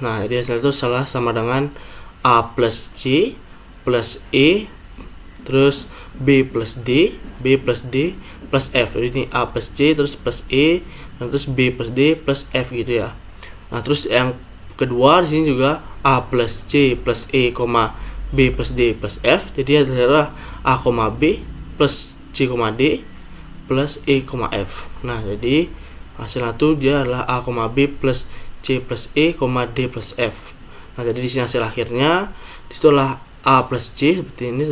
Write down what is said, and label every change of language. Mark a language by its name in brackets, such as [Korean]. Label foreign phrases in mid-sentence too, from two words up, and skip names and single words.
[Indonesian] Nah, jadi hasilnya itu sama dengan A plus C plus E terus B plus D plus F. Jadi ini A plus C terus plus E, dan terus B plus D plus F gitu ya. Nah, terus yang kedua di sini juga A plus C plus E, B plus D plus F. Jadi adalah A, B plus C, D plus E, F. Nah, jadi hasilnya tuh dia adalah A, B plus C plus E, D plus F. Nah, jadi di sini hasil akhirnya disitulah A plus C seperti ini.